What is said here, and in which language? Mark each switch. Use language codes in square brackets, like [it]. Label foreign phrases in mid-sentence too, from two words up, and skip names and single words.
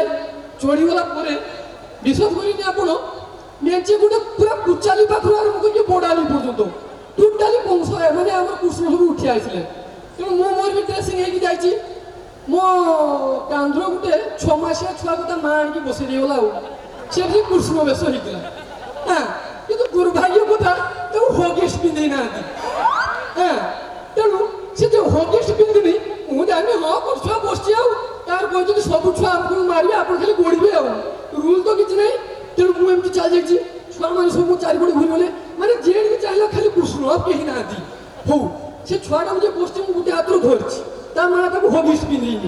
[or] ଚଢ଼ିଗଲା ପରେ ବିଶ୍ୱାସ କରିନି ଆପଣ ମେଞ୍ଚେ ଗୋଟେ ପୁରା କୁଚାଲି ପାଖରୁ ଆରମ୍ଭ କରିକି ବଡ଼ାଲି ପର୍ଯ୍ୟନ୍ତ ଟୋଟାଲି କଂସ ମାନେ ଆମର କୃଷ୍ଣ ସବୁ ଉଠି ଆସିଲେ। ତେଣୁ ମୁଁ ମୋର ବି ଡ୍ରେସିଂ ହେଇକି ଯାଇଛି। ମୋ କାନ୍ଧର ଗୋଟେ 6 ମାସିଆ ଛୁଆକୁ ତା ମା ଆଣିକି ବସେଇ ଦେଇଗଲା ଆଉ ସେଠି କୃଷ୍ଣ ବେଶ ହେଇଥିଲା। ହଁ କିନ୍ତୁ ଦୁର୍ଭାଗ୍ୟ କଥା ତାଓ ହଗିସ ପିନ୍ଧି নাহাନ୍ତି। ହଁ ତେଣୁ ସେ ଯେ ହଗିସ ପିନ୍ଧିନି ମୁଁ ଜାଣିନି ହଁ ଛୁଆ ବସିଛି ଆଉ ତାର କହିଛନ୍ତି ସବୁ ଛୁଆ ଆମକୁ ମାରିବେ ଆପଣ ଖାଲି ଗୋଡ଼ିବେ ଆଉ ରୁଲ୍ ତ କିଛି ନାହିଁ। ତେଣୁ ମୁଁ ଏମିତି ଚାଲିଯାଇଛି ଛୁଆମାନେ ସବୁ ଚାରିପଟେ ଘୁରିଗଲେ ମାନେ ଯିଏ ଚାହିଁଲା ଖାଲି କୃଷ୍ଣ ଆଉ କେହି ନାହାନ୍ତି। ହଉ ସେ ଛୁଆଟାକୁ ଯେ ବସିଛି ମୁଁ ଗୋଟେ ହାତରୁ ଧରିଛି ତା ମା ତାକୁ ହଗିସ୍ ପିନ୍ଧେଇନି।